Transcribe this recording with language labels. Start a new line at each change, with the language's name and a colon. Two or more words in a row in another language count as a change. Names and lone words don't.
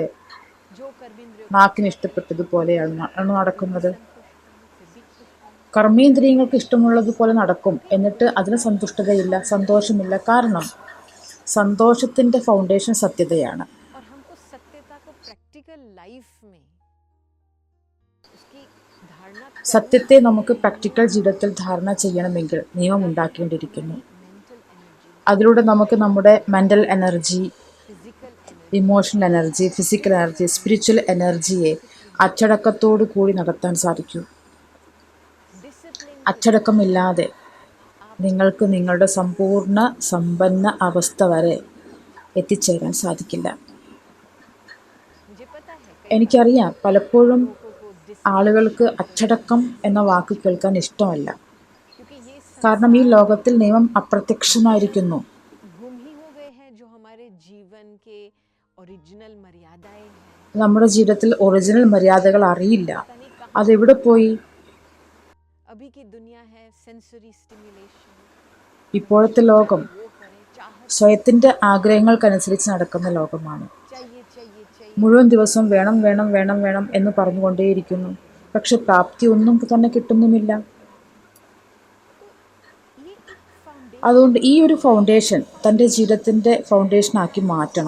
Hindi: जो कर्मेंद्रियों
Malayalam: നാക്കിന് ഇഷ്ടപ്പെട്ടതുപോലെയാണ് നടക്കുന്നത്?
Hindi: संतुष्ट होने से भी खुश होने
Malayalam: കർമ്മേന്ദ്രിയങ്ങൾക്ക് ഇഷ്ടമുള്ളതുപോലെ നടക്കും, എന്നിട്ട് അതിന് സന്തുഷ്ടതയില്ല, സന്തോഷമില്ല. കാരണം സന്തോഷത്തിൻ്റെ ഫൗണ്ടേഷൻ സത്യതയാണ്.
Hindi: और हमको सत्यता को
English: practical life
Hindi: में उसकी धारणा
Malayalam: സത്യത്തെ നമുക്ക് പ്രാക്ടിക്കൽ ജീവിതത്തിൽ ധാരണ ചെയ്യണമെങ്കിൽ നിയമം ഉണ്ടാക്കേണ്ടിയിരിക്കുന്നു.
English: mental energy
Malayalam: അതിലൂടെ നമുക്ക് നമ്മുടെ
English: mental energy, physical energy emotional energy, physical energy, spiritual energyയെ
Malayalam: അച്ചടക്കത്തോടു കൂടി നടത്താൻ സാധിക്കൂ.
Hindi: डिसिप्लिन
Malayalam: അച്ചടക്കമില്ലാതെ നിങ്ങൾക്ക് നിങ്ങളുടെ സമ്പൂർണ്ണ സമ്പന്ന അവസ്ഥ വരെ എത്തിച്ചേരാൻ സാധിക്കില്ല.
Hindi: मुझे पता है कई
Malayalam: എനിക്കറിയാം, പലപ്പോഴും
Hindi: लोगों को
Malayalam: ആളുകൾക്ക് അച്ചടക്കം എന്ന വാക്ക് കേൾക്കാൻ ഇഷ്ടമല്ല.
Hindi: क्योंकि ये
Malayalam: കാരണം ഈ ലോകത്തിൽ നിയമം അപ്രത്യക്ഷമായിരിക്കുന്നു.
Hindi: गुम ही हो गए हैं जो हमारे जीवन के ओरिजिनल मर्यादाएं हैं
Malayalam: നമ്മുടെ ജീവിതത്തിൽ ഒറിജിനൽ മര്യാദകൾ അറിയില്ല. അതെവിടെ പോയി?
Hindi: अभी की दुनिया है
English: sensory stimulation
Malayalam: ഇപ്പോഴത്തെ ലോകം സ്വയത്തിൻ്റെ ആഗ്രഹങ്ങൾക്കനുസരിച്ച് നടക്കുന്ന ലോകമാണ്. മുഴുവൻ ദിവസവും വേണം വേണം വേണം വേണം എന്ന് പറഞ്ഞുകൊണ്ടേയിരിക്കുന്നു. പക്ഷെ പ്രാപ്തി ഒന്നും തന്നെ കിട്ടുന്നുമില്ല. അതുകൊണ്ട് ഈ ഒരു ഫൗണ്ടേഷൻ തൻ്റെ ജീവിതത്തിൻ്റെ ഫൗണ്ടേഷനാക്കി മാറ്റണം.